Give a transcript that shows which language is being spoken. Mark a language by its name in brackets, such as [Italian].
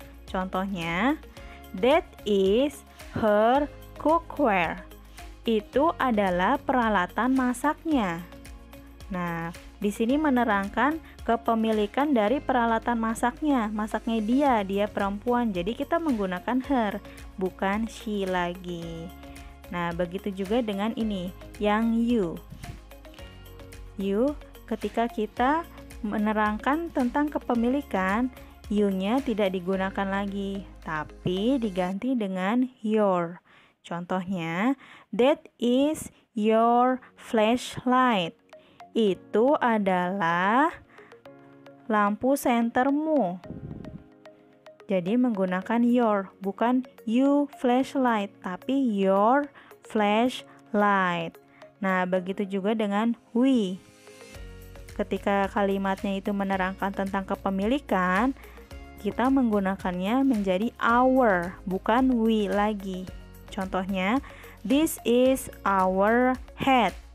[Indonesian] Contohnya, [English] that is her cookware. [Indonesian] Itu adalah peralatan masaknya. Nah, di sini menerangkan kepemilikan dari peralatan masaknya. Masaknya dia perempuan. Jadi kita menggunakan her, bukan she lagi. Nah, begitu juga dengan ini, yang you. You, ketika kita menerangkan tentang kepemilikan, you-nya tidak digunakan lagi, tapi diganti dengan your. Contohnya, [English] that is your flashlight. [Indonesian] Itu adalah lampu sentermu. Jadi menggunakan your, bukan you flashlight, tapi your flashlight. Nah, begitu juga dengan we. Ketika kalimatnya itu menerangkan tentang kepemilikan, kita menggunakannya menjadi our, bukan we lagi. Contohnya, [English] this is our hat.